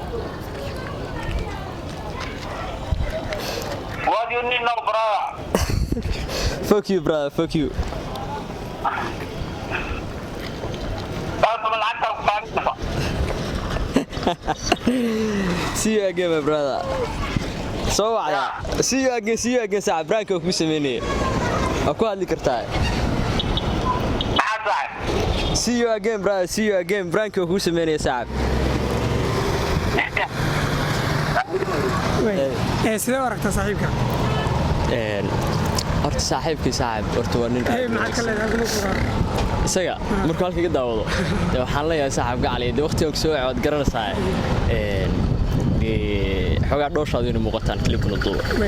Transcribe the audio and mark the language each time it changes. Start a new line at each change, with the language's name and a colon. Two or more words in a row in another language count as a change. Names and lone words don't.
English: What do you need now, brother? Fuck you, brother. Fuck you. See you again, my brother. So see you again.
Somali: Saaxiib Branko ku sameeyay. Aku hadli kartaa.
English: See you again, brother. See you again.
Somali: Branko ku sameeyay saaxiib. sidee u aragtaa saaxiibka? horta saaxiib horta waa nin maxaa ka leedahay isaga markuu halka iga daawado waxaan leeyahay saaxiibka cali waqtiga soo waad garanaysaa xogaa dhooshaadu inuu muuqataan klibkuna duuba